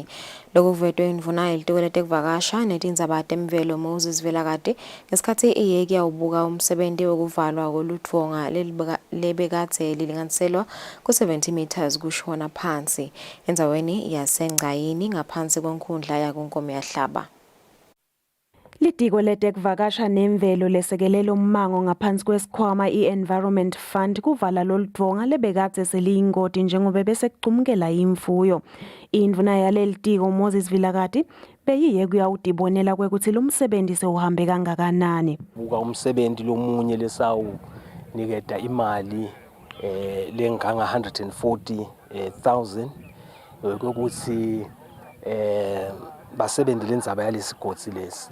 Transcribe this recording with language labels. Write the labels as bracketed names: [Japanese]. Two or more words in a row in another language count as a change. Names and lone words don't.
[Swati] Lokuvetwe indvuna yelitiko letekuvakasha netindzaba temvelo Moses Velakade ngesikhathi iyeki yawubuka umsebenzi wokuvalwa koludvonga lebekadze lilinganiselwa ku-70 meters kushona phansi endzaweni yaseNgcayini ngaphansi kwenkhundla yakunkomo yahlaba. Litiko letekuvakasha nemvelo lesekelela ummango ngaphansi kwesikhwama i-Environment Fund kuvala loludvonga lebekadze seliyingoti njengoba bese kucumukela imfuyo. Indvuna yaleli tiko Moses Vilakati beyiye kuyawudibonela kwekuthi lo msebenzi sewuhambe kangakanani. Buka umsebenzi lomunye lesawu niketa imali lenganga 140,000 ukuthi basebenzile indzaba yalesigodzi lesi.